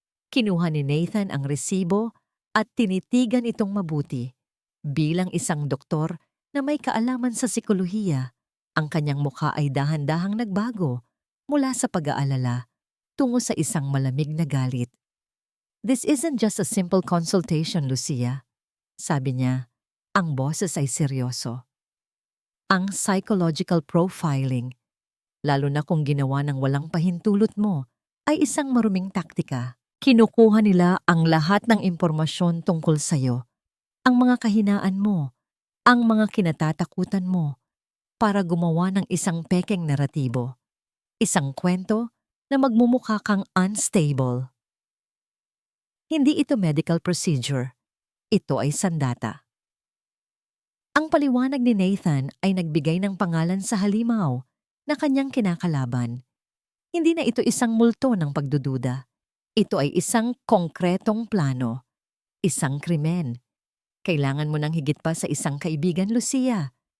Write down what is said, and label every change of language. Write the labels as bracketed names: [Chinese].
[Filipino] Kinuha ni Nathan ang resibo at tinitigan itong mabuti. Bilang isang doktor na may kaalaman sa psikolohiya, ang kanyang mukha ay dahan-dahang nagbago mula sa pag-aalala tungo sa isang malamig na galit. [English] This isn't just a simple consultation, Lucia. [Filipino] Sabi niya, ang boses ay seryoso. Ang psychological profiling, lalo na kung ginawa ng walang pahintulot mo, ay isang maruming taktika. Kinukuha nila ang lahat ng impormasyon tungkol sa'yo, ang mga kahinaan mo, ang mga kinatatakutan mo, para gumawa ng isang pekeng naratibo. Isang kwento na magmumukha kang unstable. Hindi ito medical procedure. Ito ay sandata. Ang paliwanag ni Nathan ay nagbigay ng pangalan sa halimaw na kanyang kinakalaban. Hindi na ito isang multo ng pagdududa. Ito ay isang konkretong plano. Isang krimen. Kailangan mo ng higit pa sa isang kaibigan, Lucia.